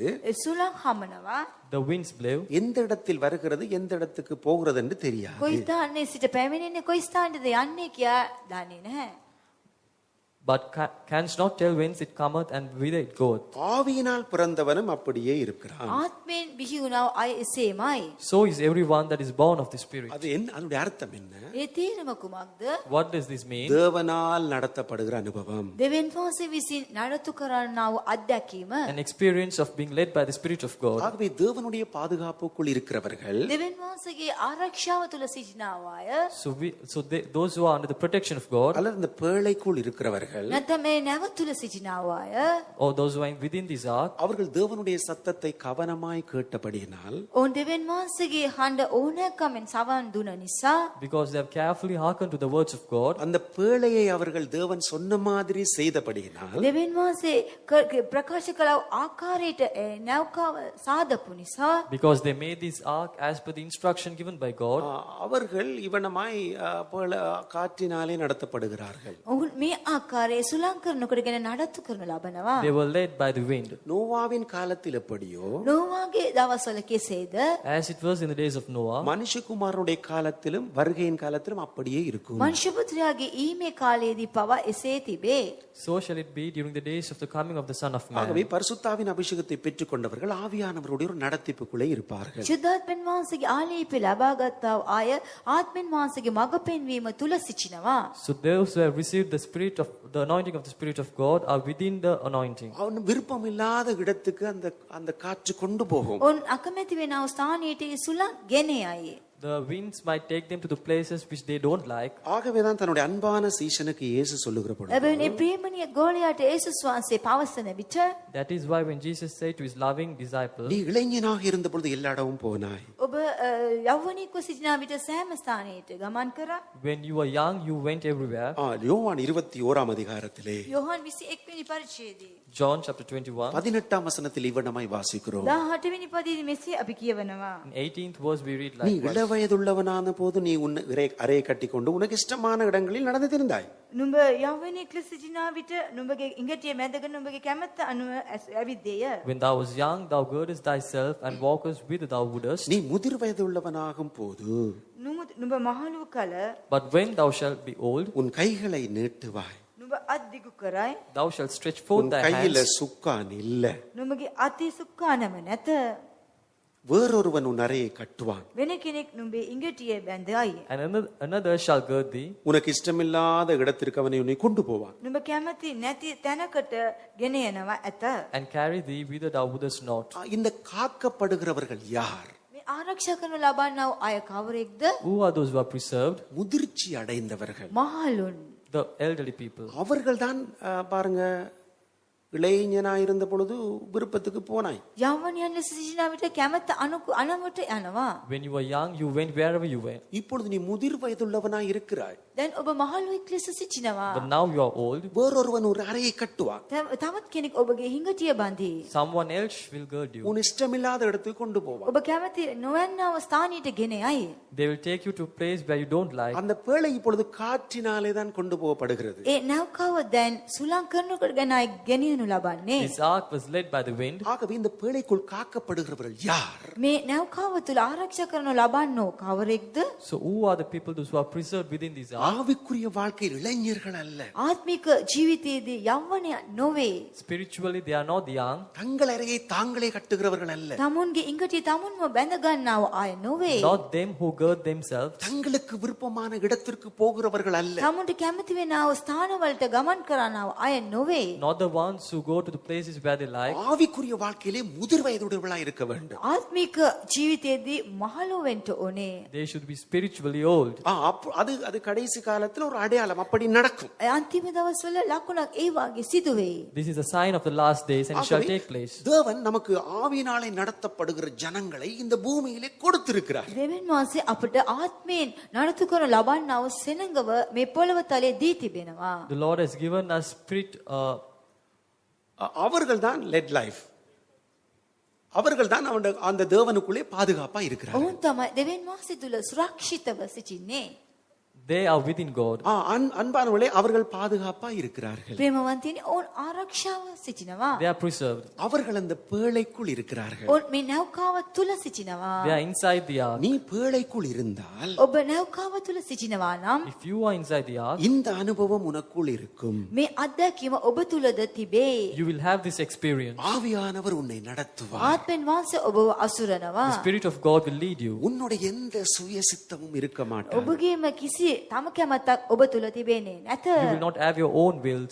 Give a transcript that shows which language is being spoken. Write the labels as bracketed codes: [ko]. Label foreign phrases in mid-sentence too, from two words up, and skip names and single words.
[si] සුළං හමනවා. [en] the winds blow. [ta] எந்த இடத்தில் வருகிறது எந்த இடத்துக்கு போகிறது என்று தெரியாது. [si] කොයි ස්ථානයේ සිට පැමිණෙන්නේ කොයි ස්ථානයේද යන්නේ කියා දන්නේ නැහැ. [en] But canst not tell whence it cometh and whither it goeth. [ta] ஆவியினால் பிறந்தவனும் அப்படியே இருக்கிறான். [si] ආත්මෙන් බිහි වුණා වූ අය එසේමයි. [en] So is everyone that is born of the Spirit. [ta] அது என்ன, அதனுடைய அர்த்தம் என்ன? [si] ඒ තේරුම කුමක්ද? [en] What does this mean? [ta] தேவனால் நடத்தப்படுகிற அனுபவம். [si] දෙවියන් වහන්සේ විසින් නඩත්තු කරන්නා වූ අත්දැකීම. [en] An experience of being led by the Spirit of God. [ta] ஆகவே தேவனுடைய பாதுகாப்புக்குள் இருக்கிறவர்கள் [si] දෙවියන් වහන්සේගේ ආරක්ෂාව තුල සිටිනා වූ අය [en] So those who are under the protection of God, [ta] அல்லது இந்த பேழைக்குள் இருக்கிறவர்கள் இருப்பவர்கள் [si] නැත්නම් මේ නැව තුල සිටිනා වූ අය [en] or those who are within this ark, [ta] அவர்கள் தேவனுடைய சத்தத்தை கவனமாய் கேட்டபடியினால் [si] ඔවුන් දෙවියන් වහන්සේගේ හඬ ඕනෑකමෙන් සවන් දුන නිසා [en] because they have carefully hearkened to the words of God, [ta] அந்த பேழையை அவர்கள் தேவன் சொன்ன மாதிரி செய்தபடியினால் [si] දෙවියන් වහන්සේ ප්‍රකාශ කළ ආකාරයට නැවකාව සාදපු නිසා [en] because they made this ark as per the instruction given by God, [ta] அவர்கள் இவனமாய் காற்றினாலே நடத்தப்படுகிறார்கள். [si] ඔවුන් මේ ආකාරයේ සුළං කරනකොටගෙන නඩත්තු කරනු ලබනවා. [en] they were led by the wind. [ta] நோவாவின் காலத்தில் எப்படியோ [si] නෝවාගේ දවස්වල කෙසේද [en] As it was in the days of Noah, [ta] மனுஷகுமாரனுடைய காலத்திலும் வருகையின் காலத்திலும் அப்படியே இருக்கும். [si] මනුෂ්‍ය පුත්‍රයාගේ ඊමේ කාලයේදී පවා එසේ තිබේ. [en] so shall it be during the days of the coming of the Son of Man. [ta] ஆகவே பரிசுத்தாவின் அபிஷேகத்தை பெற்றுக்கொண்டவர்கள் ஆவியானவருடைய ஒரு நடத்திப்புக்குள்ளே இருப்பார்கள். [si] ශුද්ධාත්මෙන් වහන්සේගේ ආලේපය ලබා ගත්තා වූ අය ආත්මෙන් වහන්සේගේ මඟ පෙන්වීම තුල සිටිනවා. [en] So those who have received the anointing of the Spirit of God are within the anointing. [ta] அவன் விருப்பம் இல்லாத இடத்துக்கு அந்த காற்று கொண்டு போகும். [si] ඔවුන් අකමැති වෙනා වූ ස්ථානයට ඒ සුළං ගෙන යයි. [en] The winds might take them to the places which they don't like. [ta] ஆகவேதான் தன்னுடைய அன்பான சீஷனுக்கு இயேசு சொல்லுகிற பொழுது [si] එබැවින් මේ ප්‍රේමණීය ගෝලයාට යේසුස් වහන්සේ පවසන විට [en] That is why when Jesus said to his loving disciple, [ta] நீ இளைஞனாக இருந்த பொழுது எல்லா இடமும் போனாய். [si] ඔබ යෞවනිකව සිටිනා විට සෑම ස්ථානයට ගමන් කරා. [en] when you were young, you went everywhere. [ta] யோவான் 21 அதிகாரத்திலே [si] යෝහන් 21 වෙනි පරිච්ඡේදයේ [en] John chapter 21. [ta] 18 வசனத்தில் இவனமாய் வாசிக்கிறோம். [si] 18 වෙනි පදයේ මෙසේ අපි කියවනවා. [en] In 18th verse we read [ta] நீ [en] like [ta] இளவயதுள்ளவனான போது நீ உன் அறையை கட்டிக்கொண்டு உனக்கு இஷ்டமான இடங்களில் நடந்து திரிந்தாய். [si] නුඹ යෞවනික ලෙස සිටිනා විට නුඹගේ ඉඟටිය මැදගෙන නුඹගේ කැමැත්ත අනුව ඇවිද්දේය. [en] when thou was young, thou girdest thyself and walkest whither thou wouldest. [ta] நீ முதிர் வயதுள்ளவனாகும் போது [si] නුඹ මහලු කල [en] But when thou shalt be old, [ta] உன் கைகளை நீட்டுவாய். [si] නුඹ අත් දිගු කරයි. [en] thou shalt stretch forth [ta] உன் [en] thy [ta] கையில [en] hands, [ta] சுக்கான் இல்ல. [si] නුඹගේ අතේ සුක්කානම නැත. [ta] வேறொருவன் உன் அறையை கட்டுவான். [si] වෙන කෙනෙක් නුඹේ ඉඟටිය බැඳයි. [en] and another shall gird thee, [ta] உனக்கு இஷ்டமில்லாத இடத்திற்கு அவனை உன்னை கொண்டு போவான். [si] නුඹ කැමති නැති තැනකට ගෙන යනවා ඇත. [en] and carry thee whither thou wouldest not. [ta] இந்த காக்கப்படுகிறவர்கள் யார்? [si] මේ ආරක්ෂා කරනු ලබන්නා වූ අය කවරෙක්ද? [en] Who are those who are preserved? [ta] முதிர்ச்சி அடைந்தவர்கள். [si] මහලුන්. [en] The elderly people. [ta] அவர்கள் தான் பாருங்க, இளைஞனாயிருந்த பொழுது விருப்பத்துக்கு போனாய். [si] යෞවනයන් ලෙස සිටිනා විට කැමැත්ත අනවට යනවා. [en] when you were young, you went wherever you went. [ta] இப்பொழுது நீ முதிர் வயதுள்ளவனாய் இருக்கிறாய். [si] දැන් ඔබ මහලුවෙක් ලෙස සිටිනවා. [en] But now you are old. [ta] வேறொருவன் ஒரு அறையை கட்டுவான். [si] තවත් කෙනෙක් ඔබගේ හිඟටිය බඳී. [en] Someone else will gird you. [ta] உன் இஷ்டமில்லாத இடத்துக்கு கொண்டு போவான். [si] ඔබ කැමති නොවන්නා වූ ස්ථානයට ගෙන යයි. [en] They will take you to a place where you don't like. [ta] அந்த பேழை இப்பொழுது காற்றினாலே தான் கொண்டு போகப்படுகிறது. [si] ඒ නැව්කාව දැන් සුළං කරනකොට ගැනයි ගෙනියනු ලබන්නේ. [en] This ark was led by the wind. [ta] ஆகவே இந்த பேழைக்குள் காக்கப்படுகிறவர்கள் யார்? [si] මේ නැව්කාව තුල ආරක්ෂා කරනු ලබන්නෝ කවරෙක්ද? [en] So who are the people those who are preserved within this ark? [ta] ஆவிக்குரிய வாழ்க்கையில் இளைஞர்கள் அல்ல. [si] ආත්මික ජීවිතයේදී යෞවනය නොවේ. [en] Spiritually, they are not young. [ta] தங்கள் அறையை தாங்களே கட்டுகிறவர்கள் அல்ல. [si] තමුන්ගේ ඉඟටිය තමුන්ම බැඳ ගන්නව අය නොවේ. [en] Not them who gird themselves. [ta] தங்களுக்கு விருப்பமான இடத்திற்கு போகிறவர்கள் அல்ல. [si] තමුන්ට කැමති වෙනා වූ ස්ථානවලට ගමන් කරනව අය නොවේ. [en] Not the ones who go to the places where they like. [ta] ஆவிக்குரிய வாழ்க்கையிலே முதிர் வயதுடையவர்களாய் இருக்க வேண்டும். [si] ආත්මික ජීවිතයේදී මහලු වෙන්න ඕනේ. [en] They should be spiritually old. [ta] அது கடைசி காலத்துல ஒரு அடையாளம் அப்படி நடக்கும். [si] අන්තිම දවස්වල ලකුණක් ඒ වාගේ සිදු වෙයි. [en] This is a sign of the last days and it shall take place. [ta] தேவன் நமக்கு ஆவியினாலே நடத்தப்படுகிற ஜனங்களை இந்த பூமியிலே கொடுத்திருக்கிறார். [si] දෙවියන් වහන්සේ අපට ආත්මයෙන් නඩත්තු කරන ලබන්නා වූ සෙනඟව මේ පොළව තලයේ දී තිබෙනවා. [en] The Lord has given us spirit. [ta] அவர்கள் தான் [en] led life. [ta] அவர்கள் தான் அந்த தேவனுக்குள்ளே பாதுகாப்பா இருக்கிறார்கள். [si] ඔවුන් තමයි දෙවියන් වහන්සේ තුල සුරක්ෂිතව සිටින්නේ. [en] They are within God. [ta] அன்பானவர்களே, அவர்கள் பாதுகாப்பா இருக்கிறார்கள். [si] ප්‍රේමවන්තයනි ඔවුන් ආරක්ෂාව සිටිනවා. [en] They are preserved. [ta] அவர்கள் அந்த பேழைக்குள் இருக்கிறார்கள். [si] ඔවුන් මේ නැව්කාව තුල සිටිනවා. [en] They are inside the ark. [ta] நீ பேழைக்குள் இருந்தால், [si] ඔබ නැව්කාව තුල සිටිනවා නම් [en] If you are inside the ark, [ta] இந்த அனுபவம் உனக்குள் இருக்கும். [si] මේ අත්දැකීම ඔබ තුලද තිබේ. [en] you will have this experience. [ta] ஆவியானவர் உன்னை நடத்துவார். [si] ආත්මෙන් වහන්සේ ඔබව අසුරනවා. [en] The Spirit of God will lead you. [ta] உன்னுடைய எந்த சுயசித்தமும் இருக்க மாட்டார். [si] ඔබගේම කිසියම් කිසි තම කැමැත්තක් ඔබ තුල තිබෙන්නේ නැත. [en] You will not have your own wills.